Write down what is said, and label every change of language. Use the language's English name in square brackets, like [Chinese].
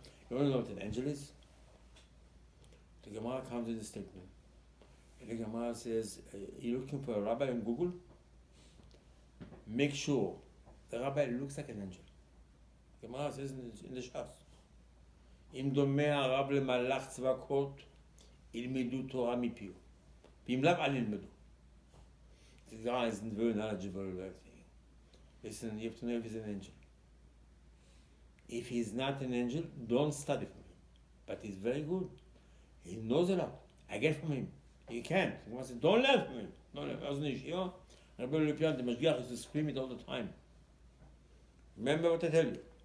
[English] You want to know what an angel is? The Gemara comes in the statement. The Gemara says, you're looking for a rabbi on Google? Make sure the rabbi looks like an angel. The Gemara says in the Shas. [Hebrew] אם דומה הרב למלאך צבקות, ילמדו תורה מפיו. ואם לאו, אל ילמדו. [English] The guy isn't very knowledgeable about everything. Listen, you have to know if he's an angel. If he's not an angel, don't study from him. But he's very good. He knows a lot. I get from him. He can't. He wants to, don't learn from him. Don't learn. I was in Yeshiva. Rabbi Aderet, the Mashgiach used to scream it all the time. Remember what I tell you.